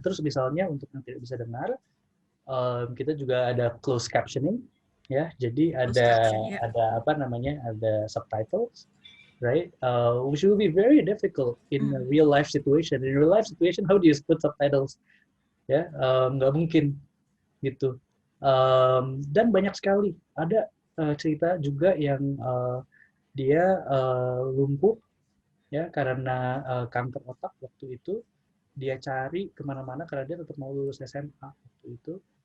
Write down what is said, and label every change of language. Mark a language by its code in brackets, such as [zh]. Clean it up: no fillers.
[id] Terus misalnya untuk yang tidak bisa dengar, kita juga ada closed captioning ya. Jadi ada apa namanya, ada subtitles, right? [en] Which will be very difficult in a real life situation. In a real life situation, how do you put subtitles? [id] Ya, nggak mungkin gitu. Dan banyak sekali ada cerita juga yang dia lumpuh ya karena kanker otak waktu itu. Dia cari kemana-mana karena dia tetap mau lulus SMA waktu itu.